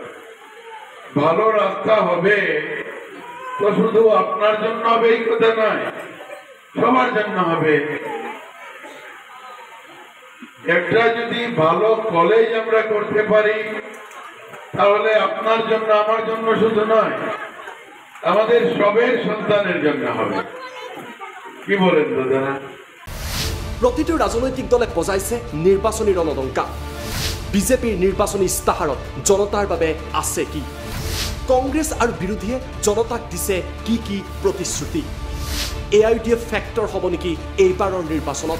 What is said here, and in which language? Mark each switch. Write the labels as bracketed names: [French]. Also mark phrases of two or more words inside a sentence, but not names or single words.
[Bangla] ভালো রাস্তা হবে তো শুধু আপনার জন্য হবে এই কথা নয়, সবার জন্য হবে। একটা যদি ভালো কলেজ আমরা করতে পারি তাহলে আপনার জন্য, আমার জন্য শুধু নয়, আমাদের সবের সন্তানের জন্য হবে। কি বলেন দাদা? [Assamese] প্ৰতিটো ৰাজনৈতিক দলে বজাইছে নিৰ্বাচনী ৰণদংকা। বিজেপিৰ নিৰ্বাচনী ইস্তাহাৰত জনতাৰ বাবে আছে কি? কংগ্ৰেছ আৰু বিৰোধীয়ে জনতাক দিছে কি কি প্ৰতিশ্ৰুতি? AIUDF ফেক্টৰ হ'ব নেকি এইবাৰৰ নিৰ্বাচনত?